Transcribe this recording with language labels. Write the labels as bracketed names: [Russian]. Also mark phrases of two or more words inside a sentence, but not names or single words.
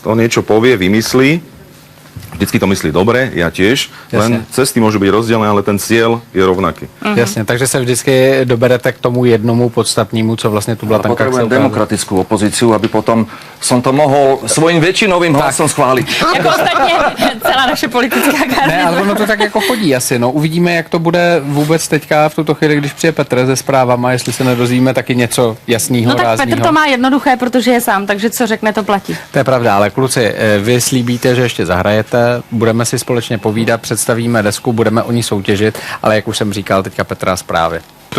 [Slovak] On niečo povie, vymyslí, vždycky to myslí dobre, ja tiež, len cesty môžu byť rozdielne, ale ten cieľ je rovnaký. [Czech] Jasně, takže se vždycky doberete k tomu jednomu podstatnému, co vlastně Tublatanka chce. [Slovak] Potrebujem demokratickú opozíciu, aby potom som to mohol svojím väčšinovým hlasom schváliť. [Czech] Jako ostatně celá naše politická garnitura. Ne, ale ono to tak jako chodí asi, no. Uvidíme, jak to bude vůbec teďka v tuto chvíli, když přijde Petr se zprávama, jestli se nedozvíme taky něco jasného, No tak ráznýho. Petr to má jednoduché, protože je sám, takže co řekne, to platí. To je pravda, ale kluci, vy slíbíte, že ještě zahrajete, budeme si společně povídat, představíme desku, budeme o ní soutěžit, ale jak už jsem říkal, teďka Petra zprávy.